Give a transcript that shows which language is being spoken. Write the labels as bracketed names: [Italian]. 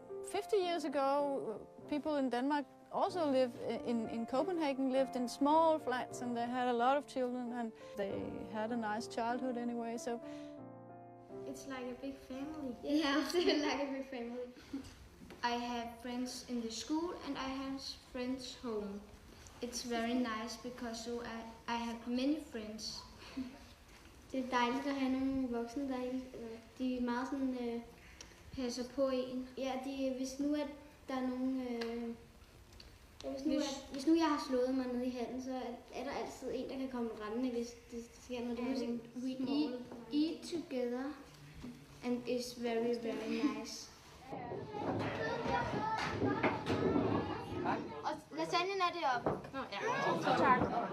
[English] 50 years ago, people in Denmark also lived in Copenhagen, lived in small flats, and they had a lot of children, and they had a nice childhood anyway. So It's like a big family. Yeah, I feel like a big family. I have friends in the school and I have friends home. It's very nice because so I have many friends. [Danish] Det er dejligt at have nogle voksne, de er meget sådan, passer på en. Ja, hvis nu at der er nogen... Hvis nu jeg har slået mig ned i handen, så er der altid en, der kan komme rendende, hvis det sker noget. [English] Eat together, and it's very, very nice. [Danish] Og lasagnen er deroppe. Ja. Tak.